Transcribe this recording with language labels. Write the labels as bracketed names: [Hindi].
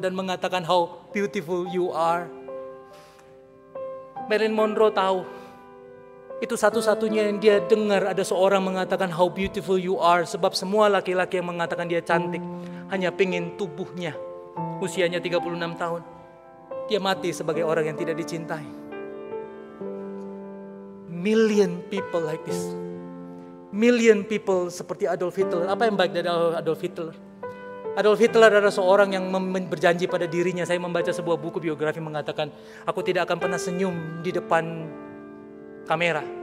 [Indonesian] Dan mengatakan, [English] how beautiful you are. Marilyn Monroe [Indonesian] tahu. Itu satu-satunya yang dia dengar. Ada seorang mengatakan, [English] how beautiful you are. [Indonesian] Sebab semua laki-laki yang mengatakan dia cantik hanya pengen tubuhnya. Usianya 36 tahun. Dia mati sebagai orang yang tidak dicintai. [English] Million people like this. Million people [Indonesian] seperti Adolf Hitler. Apa yang baik dari Adolf Hitler? Adolf Hitler adalah seorang yang berjanji pada dirinya. Saya membaca sebuah buku biografi mengatakan, aku tidak akan pernah senyum di depan kamera.